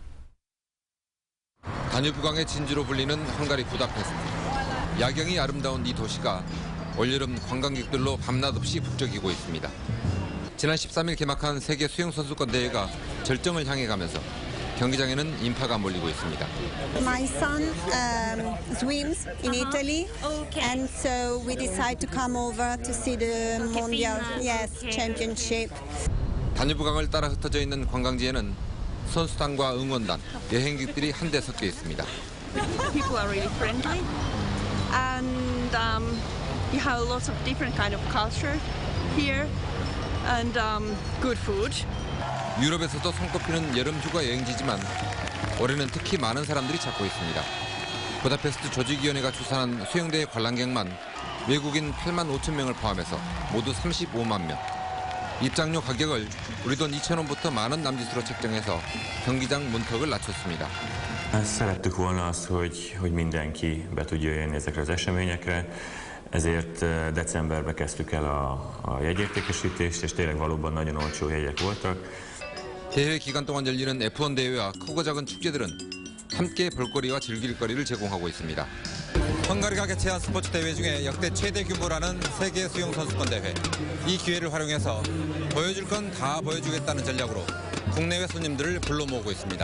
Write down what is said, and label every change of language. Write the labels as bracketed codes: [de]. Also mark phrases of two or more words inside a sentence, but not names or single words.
[ko] 다뉴브강의 진주로 불리는 헝가리 부다페스트. 야경이 아름다운 이 도시가 올여름 관광객들로 밤낮 없이 북적이고 있습니다. 지난 13일 개막한 세계 수영선수권 대회가 절정을 향해 가면서 경기장에는 인파가 몰리고 있습니다. [en] My son swims in Italy, and so we decided to come over to see the Mondial Championship. [ko] 다뉴브강을 따라 흩어져 있는 관광지에는 선수단과 응원단, 여행객들이 한데 섞여 있습니다. [en] People are really friendly, and you have lots of different kind of culture here, and good food. [ko] 유럽에서도 손꼽히는 여름 휴가 여행지지만 올해는 특히 많은 사람들이 찾고 있습니다. 부다페스트 조직위원회가 추산한 수영대회 관람객만 외국인 8만 5천 명을 포함해서 모두 35만 명. 입장료 가격을 우리 돈 2,000원부터 만 원 남짓으로 책정해서 경기장 문턱을 낮췄습니다. [hu] Szerettük volna azt, hogy mindenki be tudja jönni ezekre az eseményekre, ezért decemberben kezdtük el a jegyértékesítést, és tényleg valóban nagyon olcsó jegyek voltak. [ko] 대회 기간 동안 열리는 F1 대회와 크고 작은 축제들은 함께 볼거리와 즐길 거리를 제공하고 있습니다. 헝가리가 개최한 스포츠 대회 중에 역대 최대 규모라는 세계 수영 선수권 대회. 이 기회를 활용해서 보여줄 건 다 보여주겠다는 전략으로 국내외 손님들을 불러 모으고 있습니다.